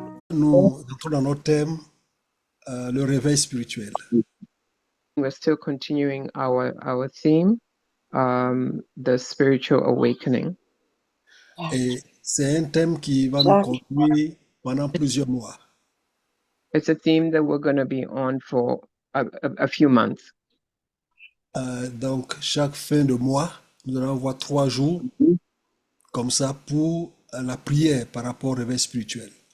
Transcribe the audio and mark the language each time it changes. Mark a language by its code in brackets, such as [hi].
[fr] entrons dans notre thème, le réveil spirituel. [en] We're still continuing our theme, the spiritual awakening. [fr] Et c'est un thème qui va nous conduire pendant plusieurs mois. [en] It's a theme that we're going to be on for a few months. [fr] Donc, chaque fin de mois, nous allons avoir 3 jours comme ça pour la prière par rapport au réveil spirituel.